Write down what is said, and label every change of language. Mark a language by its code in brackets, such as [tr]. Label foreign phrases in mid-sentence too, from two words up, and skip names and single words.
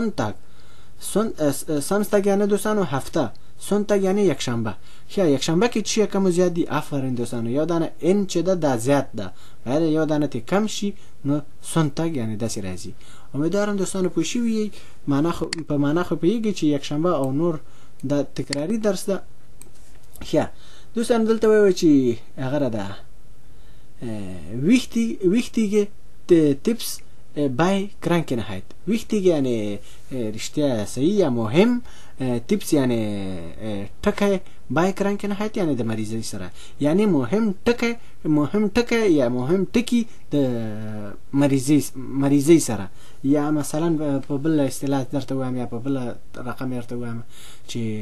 [ps] سامستګ یعنی دوستانو هفته سونتګ یعنی یکشنبه ښه یکشنبه کې چې کم زیات دي آفرین دوستانو یو دانه ان چې دا زیات ده باید یو دانه ته کم شي نو سونتګ یعنی داسې راځي امیدوارم دوستانو پوه شوي په معنا خو پوهېږي چې یکشنبه او نور دا تکراري درس ده ښه دوستانو دلته وایي چې هغه ده [de] wichtige tips bei Krankheit wichtig [ps] یعنی رښتیا صحیح یا مهم tips یعنی ټکی [de] bei Krankheit [ps] یعنی د مریضۍ سره یعنی مهم ټکی یا مهم ټکی د مریضۍ سره یا مثلا په بل اصطلاح درته وایم یا په بل رقم درته وایم چې